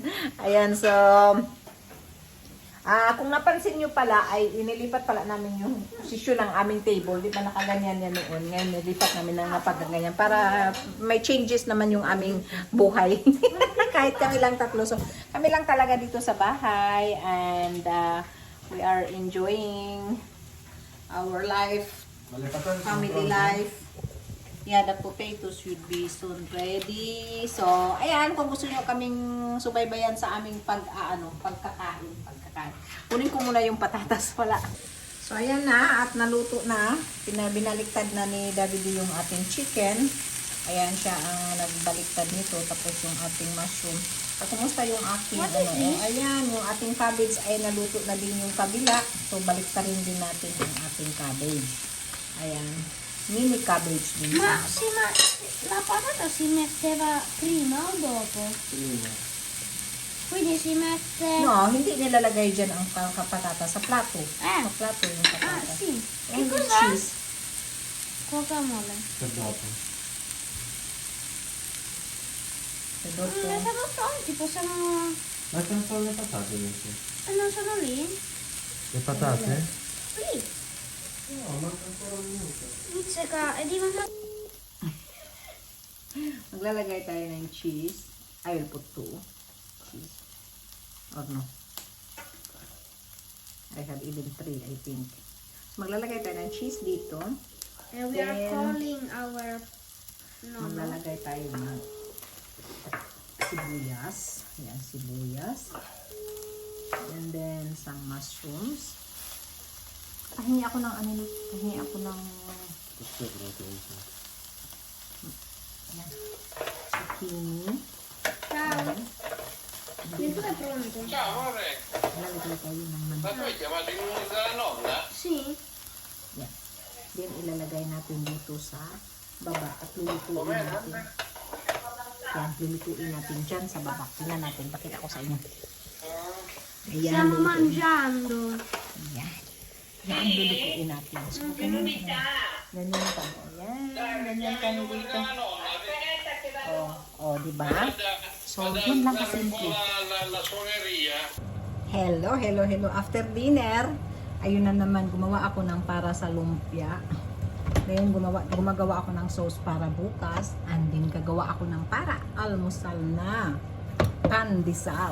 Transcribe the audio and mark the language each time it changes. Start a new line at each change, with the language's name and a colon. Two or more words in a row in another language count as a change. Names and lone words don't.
Filipino: Ayan, so, kung napansin nyo pala, ay inilipat pala namin yung posisyon ng aming table. Di ba nakaganyan yan noon? Ngayon, nilipat namin ng napagaganyan para may changes naman yung aming buhay. Kahit kami lang tatlo. So, kami lang talaga dito sa bahay
English: and we are enjoying our life, family life. Yeah, the potatoes should be soon ready.
Filipino: So, ayan, kung gusto nyo kaming subaybayan sa aming pagkakain. Kunin ko muna yung patatas pala. So, ayan na, at naluto na. Binaliktad na ni Davide yung ating chicken. Ayan siya ang nagbaliktad nito. Tapos yung ating mushroom. At kumusta yung ating, ayan, yung ating cabbage ay naluto na din yung kabila. So, baliktarin din natin yung ating cabbage. Ayan. Mini cabbage din.
Italian: Ma la patata si metteva prima o dopo? Prima. Quindi si mette... No,
Filipino: hindi nilalagay dyan ang patata sa plato. Ah. Sa plato yung Ah, patata.
Italian: sì.
English: And
Italian: Che
English: the
Italian: cos'è?
English: cheese.
Italian: Guacamole. Per dopo.
Filipino: Sa dopo.
Italian: Le fanno pronti, possiamo... Ma che non sono le patate adesso? Non sono lì? Le patate? Lì. No, manca ancora un minuto. Pizzica, è diventato...
Filipino: Maglalagay tayo ng cheese.
English: I will put 2. Cheese. Or no? I have even 3, I think.
Filipino: Maglalagay tayo ng cheese dito.
English: And we are Then- calling our... No.
Filipino: Maglalagay tayo ng sibuyas. Ayan, sibuyas.
English: And then, some mushrooms.
Filipino: Pahingi ako ng pahingi ako ng
Italian: Questo è proprio questo.
Filipino: ayan, zucchini.
Italian: Ciao. Il tuo è pronto? Ciao amore,
Filipino: Lalagay tayo ng
Italian: ma
Filipino: manok.
Italian: tu hai chiamato il numero della nonna? Sì.
Filipino: Yan. Then, ilalagay natin dito sa baba at lulutuin natin. Yan, lulutuin natin dyan sa baba. Tingnan natin, pakita ko sa inyo. Ayan,
Italian: Stiamo
Filipino: lulutuin.
Italian: mangiando.
Filipino: Ayan. Yan, lulutuin natin. So, ganyan ka. Ganyan ka. Ayan, ganyan ka dito.
Italian: La nonna,
Filipino: Oh, diba? So, yun lang kasimple.
Italian: La suoneria.
English: Hello. After dinner,
Filipino: ayun na naman, gumawa ako ng para sa lumpia. Ngayon, gumagawa ako ng sauce para bukas.
English: And then,
Filipino: gagawa ako ng para almusal na pandesal.